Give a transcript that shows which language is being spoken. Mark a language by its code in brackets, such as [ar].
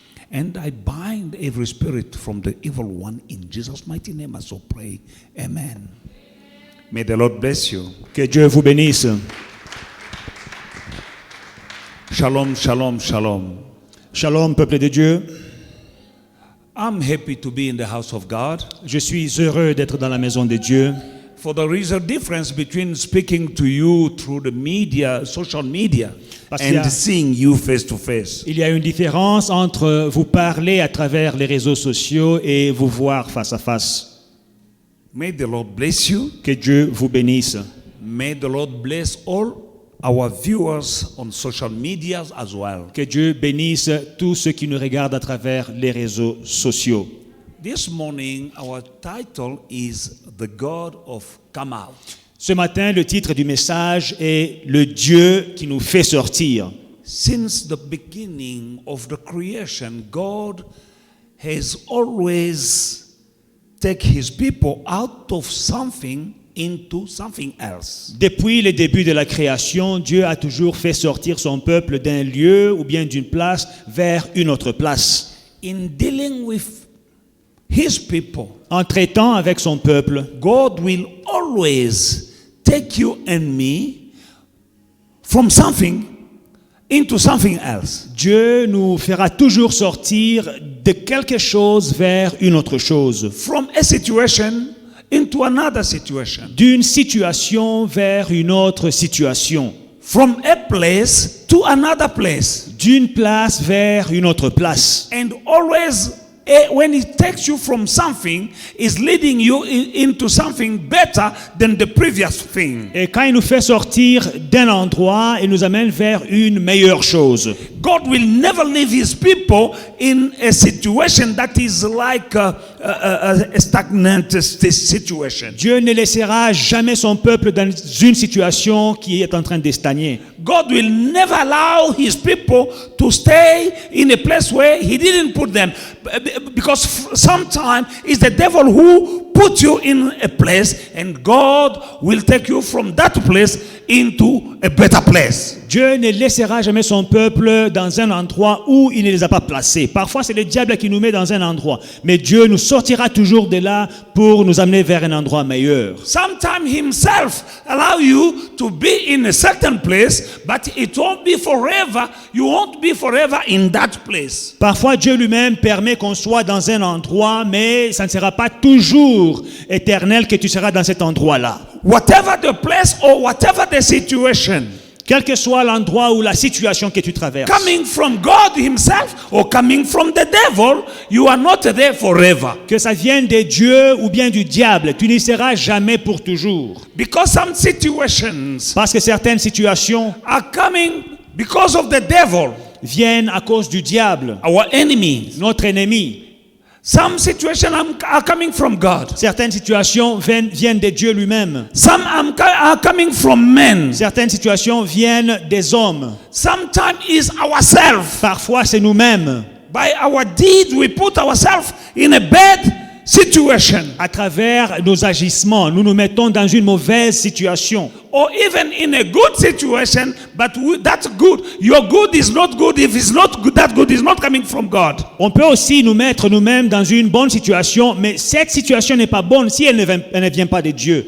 [en] And I bind every spirit from the evil one in Jesus' mighty name. I so pray. Amen. May the Lord bless you. [fr] Que Dieu vous bénisse. [he] Shalom, shalom, shalom. [fr] Shalom, peuple de Dieu. [en] I'm happy to be in the house of God. [fr] Je suis heureux d'être dans la maison de Dieu. [en] For there is a difference between speaking to you through the media, social media, and seeing you face to face. [fr] Il y a une différence entre vous parler à travers les réseaux sociaux et vous voir face à face. [en] May the Lord bless you. [fr] Que Dieu vous bénisse. [en] May the Lord bless all our viewers on social media as well. [fr] Que Dieu bénisse tous ceux qui nous regardent à travers les réseaux sociaux. [en] This morning, our title is The God of Come Out. [fr] Ce matin, le titre du message est Le Dieu qui nous fait sortir. [en] Since the beginning of the creation, God has always taken his people out of something into something else. [fr] Depuis le début de la création, Dieu a toujours fait sortir son peuple d'un lieu ou bien d'une place vers une autre place. [en] In dealing with his people, [fr] en traitant avec son peuple, [en] God will always take you and me from something into something else. [fr] Dieu nous fera toujours sortir de quelque chose vers une autre chose. [en] From a situation into another situation. [fr] D'une situation vers une autre situation. [en] From a place to another place. [fr] D'une place vers une autre place. [en] And always when he takes you from something, is leading you into something better than the previous thing. [fr] Et quand il nous fait sortir d'un endroit, il nous amène vers une meilleure chose. [en] God will never leave his people in a situation that is like a stagnant situation. [fr] Dieu ne laissera jamais son peuple dans une situation qui est en train de stagner. [en] God will never allow his people to stay in a place where he didn't put them. Because sometimes it's the devil who put you in a place, and God will take you from that place into a better place. [fr] Dieu ne laissera jamais son peuple dans un endroit où il ne les a pas placés. Parfois, c'est le diable qui nous met dans un endroit. Mais Dieu nous sortira toujours de là pour nous amener vers un endroit meilleur. [en] Sometimes himself allow you to be in a certain place, but it won't be forever. You won't be forever in that place. [fr] Parfois, Dieu lui-même permet qu'on soit dans un endroit, mais ça ne sera pas toujours éternel que tu seras dans cet endroit-là. [en] Whatever the place or whatever the situation, [fr] Quel que soit l'endroit ou la situation que tu traverses, [en] coming from God himself or coming from the devil, you are not there forever. [fr] que ça vienne de Dieu ou bien du diable, tu n'y seras jamais pour toujours. [en] Because some situations [fr] Parce que certaines situations [en] are coming because of the devil, [fr] viennent à cause du diable, [en] our enemy. [fr] notre ennemi. [en] Some situations are coming from God. [fr] Certaines situations viennent de Dieu lui-même. [en] Some are coming from men. [fr] Certaines situations viennent des hommes. [en] Sometimes it's ourselves. [fr] Parfois, c'est nous-mêmes. [en] By our deeds, we put ourselves in a bad situation. [fr] À travers nos agissements, nous nous mettons dans une mauvaise situation. [en] Or even in a good situation, but that's good. Your good is not good if it's not good. That good is not coming from God. [fr] On peut aussi nous mettre nous-mêmes dans une bonne situation, mais cette situation n'est pas bonne si elle ne vient pas de Dieu.